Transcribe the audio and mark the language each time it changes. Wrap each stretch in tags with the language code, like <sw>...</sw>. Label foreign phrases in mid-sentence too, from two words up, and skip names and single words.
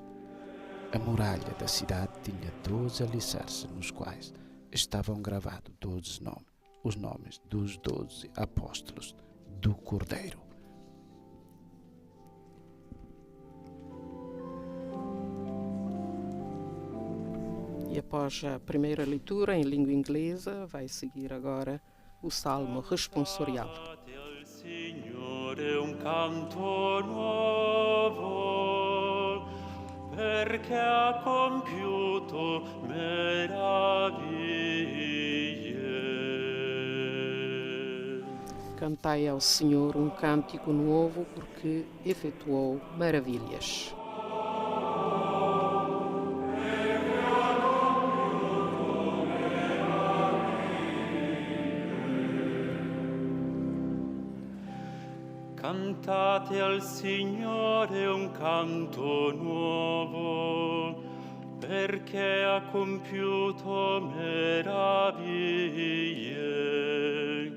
<pt>A muralha da cidade tinha 12 alicerces nos quais estavam gravados 12 nomes, os nomes dos 12 apóstolos do Cordeiro. E após a primeira leitura em língua inglesa, vai seguir agora o Salmo responsorial.</pt> <it>Cantate al Signore un canto nuovo, perché ha compiuto meraviglie.</it> <pt>Cantai ao Senhor um cântico novo, porque efetuou maravilhas.</pt> <it>Cantate al Signore un canto nuovo, perché ha compiuto meraviglie.</it>